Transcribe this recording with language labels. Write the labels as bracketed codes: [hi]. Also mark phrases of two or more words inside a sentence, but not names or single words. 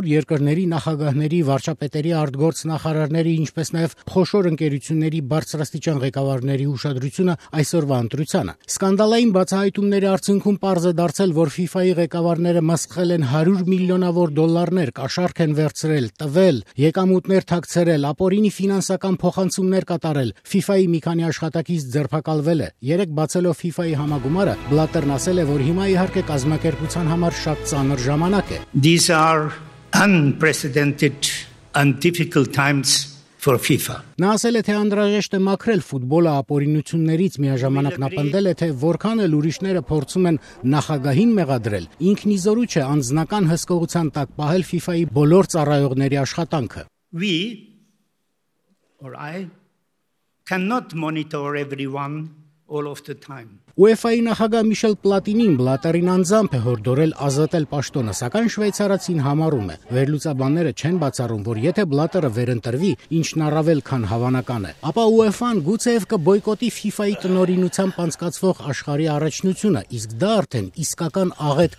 [hy] երկրների նախագահների, վարչապետերի, արտգործնախարարների, ինչպես նաև խոշոր ընկերությունների բարձրաստիճան ղեկավարների ուշադրությունը այսօրվա ընտրությանը։ Սկանդալային բացահայտումների արդյունքում պարզ է դարձել, որ FIFA-ի ղեկավարները մսխել են 100 միլիոնավոր դոլարներ, կաշառք են վերցրել, տվել, եկամուտներ թաքցրել, ապօրինի ֆինանսական փոխանցումներ կատարել։ FIFA-ի մի քանի աշխատակից ձերբակալվել է։ Երեք բացելով FIFA-ի համագումարը, Blatter-ն ասել է, որ հիմա իհարկե կազմակերպության համար շատ ծանր ժամանակ է։ [en] These are unprecedented and difficult times for FIFA. [hy] Նա ասել է, թե անհրաժեշտ է մաքրել ֆուտբոլը ապօրինություններից, միաժամանակ նա պնդել է, թե որքան էլ ուրիշները փորձում են նախագահին մեղադրել, ինքնիզորու չէ անձնական հսկողության տակ պահել FIFA-ի բոլոր ծառայողների աշխատանքը։ [en] We, or I, cannot monitor everyone all of the time. [hy] UEFA-ի նախագահ Միշել Պլատինին Blatter-ին անձամբ է հորդորել ազատել պաշտոնը, սակայն շվեյցարացին համառում է։ Վերլուծաբանները չեն բացառում, որ եթե Blatter-ը վերընտրվի, ինչն առավել քան հավանական է, ապա UEFA-ն գուցեև կբոյկոտի FIFA-ի տնօրինությամբ անցկացվող աշխարհի առաջնությունը, իսկ դա արդեն իսկական աղետ